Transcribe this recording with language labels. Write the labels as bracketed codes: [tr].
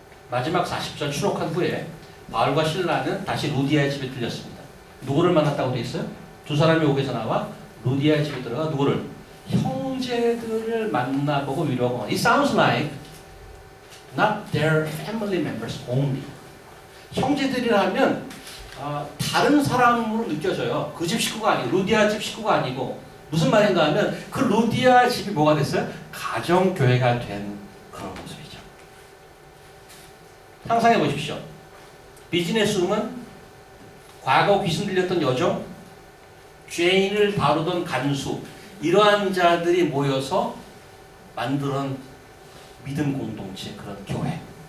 [ko] 마지막 40절 추록한 후에 바울과 실라는 다시 루디아의 집에 들렸습니다. 누구를 만났다고 되어 있어요? 두 사람이 옥에서 나와 루디아의 집에 들어가 누구를? 형제들을 만나보고 위로하고. [en] It sounds like not their family members only. [ko] 형제들이라면 다른 사람으로 느껴져요. 그 집 식구가 아니고 루디아 집 식구가 아니고 무슨 말인가 하면 그 루디아 집이 뭐가 됐어요? 가정교회가 된 그런 모습이죠. 상상해 보십시오. 비즈니스우먼, 과거 귀신 들렸던 여종, 죄인을 다루던 간수, 이러한 자들이 모여서 만드는 믿음 공동체, 그런 교회.